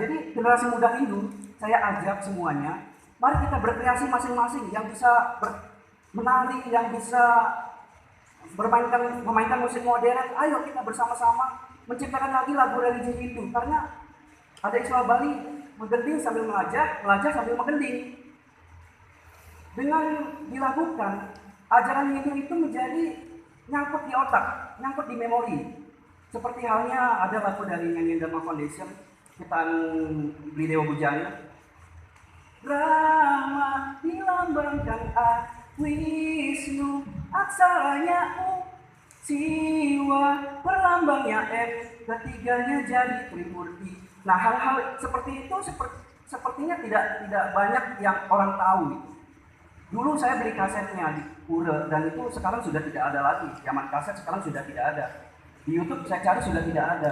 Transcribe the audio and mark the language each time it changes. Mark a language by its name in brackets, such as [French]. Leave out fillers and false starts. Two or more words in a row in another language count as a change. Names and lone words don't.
[Indonesian] Jadi generasi muda Hindu, saya ajak semuanya, mari kita berkreasi masing-masing yang bisa menari, yang bisa memainkan musik modern. Ayo kita bersama-sama menciptakan lagi lagu religi Hindu, karena ada istilah Bali, [Balinese] menggending sambil melajah, melajah sambil menggending. [Indonesian] Dengan dilakukan, ajaran Hindu itu menjadi nyangkut di otak, nyangkut di memori. Seperti halnya ada lagu dari Nyanyian Dharma Foundation, ciptaan Bli Dewa Bujana. Brahma dilambangkan A, Wisnu aksaranya U, Siwa perlambangnya M, ketiganya jadi Trimurti. Nah, hal-hal seperti itu sepertinya tidak banyak yang orang tahu. Dulu saya beli kasetnya di Pura dan itu sekarang sudah tidak ada lagi. Zaman kaset sekarang sudah tidak ada. Di YouTube saya cari sudah tidak ada.